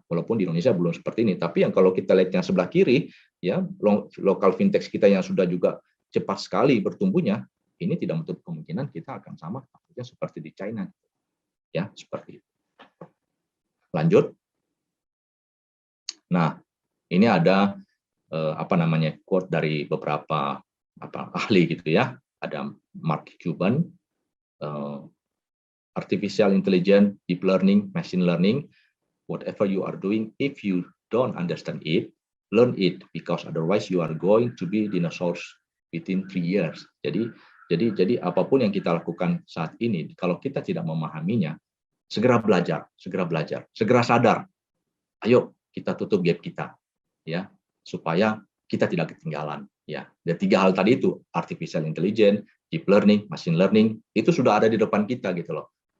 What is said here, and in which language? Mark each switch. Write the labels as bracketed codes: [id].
[id] Walaupun di Indonesia belum seperti ini, tapi yang kalau kita lihat yang sebelah kiri, ya lokal fintech kita yang sudah juga cepat sekali bertumbuhnya, ini tidak menutup kemungkinan kita akan sama seperti di China. Ya, seperti itu. Lanjut. Nah, ini ada quote dari beberapa ahli gitu ya. [en] Ada Mark Cuban, artificial intelligence, deep learning, machine learning, whatever you are doing, if you don't understand it, learn it, because otherwise you are going to be dinosaurs within 3 years. [id] Jadi apapun yang kita lakukan saat ini, kalau kita tidak memahaminya, segera belajar, segera sadar. Ayo kita tutup gap kita, ya, supaya kita tidak ketinggalan. Ya, dan 3 hal tadi itu, artificial intelligence, deep learning, machine learning, itu sudah ada di depan kita gitu loh.